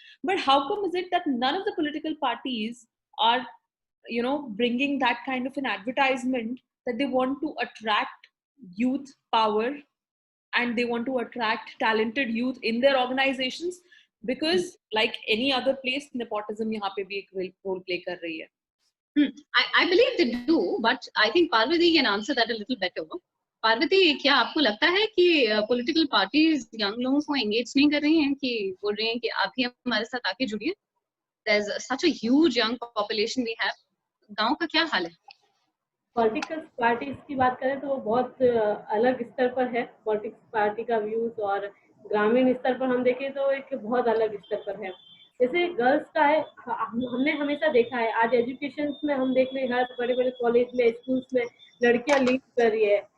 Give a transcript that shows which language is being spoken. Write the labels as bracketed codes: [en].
[en] But how come is it that none of the political parties are, you know, bringing that kind of an advertisement that they want to attract youth power and they want to attract talented youth in their organizations? Because like any other place, [hi] nepotism यहाँ पे भी एक role play कर रही है. [en] I believe they do, but I think Parvati can answer that a little better. [hi] Parvati, क्या आपको लगता है कि political parties young लोगों को engage नहीं कर रही हैं, कि बोल रही हैं कि आप भी हमारे साथ आके जुड़िए? [en] There's such a huge young population we have. [hi] गांव का क्या हाल है? पॉलिटिकल पार्टीज की बात करें तो वो बहुत अलग स्तर पर है. पॉलिटिक्स पार्टी का व्यूज और ग्रामीण स्तर पर हम देखें तो एक बहुत अलग स्तर पर है. जैसे गर्ल्स का है, हमने हमेशा देखा है, आज एजुकेशन में हम देख रहे हैं हर बड़े बड़े कॉलेज में, स्कूल्स में लड़कियां लीड कर रही है.